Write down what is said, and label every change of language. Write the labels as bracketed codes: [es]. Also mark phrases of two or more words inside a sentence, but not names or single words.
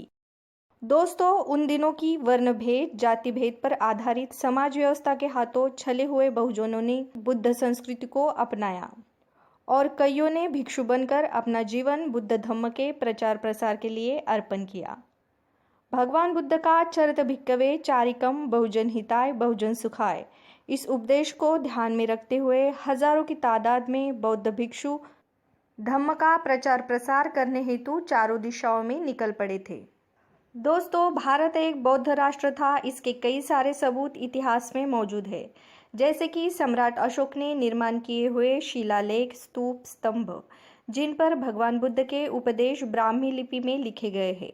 [hi] दोस्तों, उन दिनों की वर्ण भेद, जाति भेद पर आधारित समाज व्यवस्था के हाथों छले हुए बहुजनों ने बुद्ध संस्कृति को अपनाया और कईयों ने भिक्षु बनकर अपना जीवन बुद्ध धम्म के प्रचार प्रसार के लिए अर्पण किया। भगवान बुद्ध का [pi] चरित भिक्खवे चारिकम बहुजन हिताय बहुजन सुखाय, [hi] इस उपदेश को ध्यान में रखते हुए हजारों की तादाद में बौद्ध भिक्षु धम्म का प्रचार प्रसार करने हेतु चारों दिशाओं में निकल पड़े थे। दोस्तों, भारत एक बौद्ध राष्ट्र था। इसके कई सारे सबूत इतिहास में मौजूद है, जैसे कि सम्राट अशोक ने निर्माण किए हुए शिलालेख, स्तूप, स्तंभ, जिन पर भगवान बुद्ध के उपदेश ब्राह्मी लिपि में लिखे गए हैं।